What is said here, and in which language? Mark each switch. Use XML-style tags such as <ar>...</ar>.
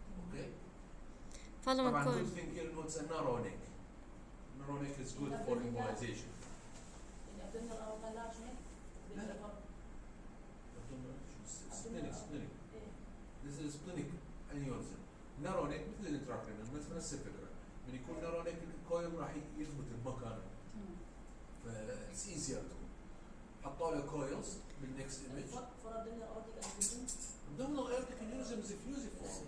<en>Okay. Following</en> <ar>طبعا</ar> <en>coil. good thing here it's a narrow neck. Narrow neck is good for embolization. الابدومينال aorta large neck Splenic. This is splenic aneurysm.</en> <ar>narrow neck مثل الانتراكرينال نفس الفكره. من يكون narrow neck الكويل راح يثبت بمكانه.</ar> <en>It's easier to</en> <ar>حطوا له</ar> <en>coils بالnext image. for abdominal aortic aneurysm. Abdominal aortic aneurysm is a fusiform.</en>